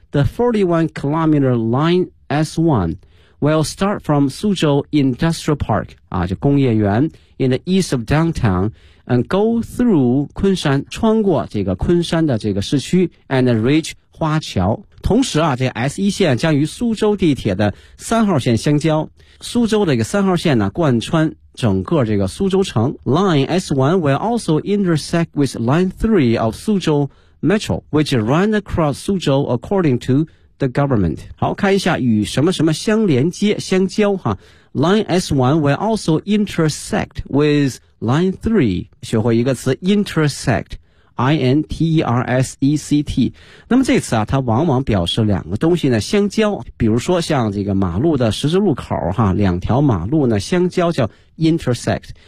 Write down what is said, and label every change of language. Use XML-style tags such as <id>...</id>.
<en>The 41 kilometer line S1 will start from Suzhou Industrial Park,</en> <zh>啊，就工业园</zh> <en>in the east of downtown, and go through 昆山，</en> <zh>穿过这个昆山的这个市区</zh> <en>and reach 花桥。</en> <zh>同时啊，这个 S1 线将与苏州地铁的3号线相交。苏州的一个3号线呢贯穿整个这个苏州城。</zh> <en>Line S1 will also intersect with Line 3 of Suzhou Metro, which runs across Suzhou according to the government.</en> <zh>好，看一下与什么什么相连接相交哈。</zh> <en>Line S1 will also intersect with Line 3.</en> <zh>学会一个词 intersect. INTERSECT 那么这次啊，它往往表示两个东西呢相交，比如说像这个马路的十字路口哈，两条马路呢相交叫 intersect。</zh>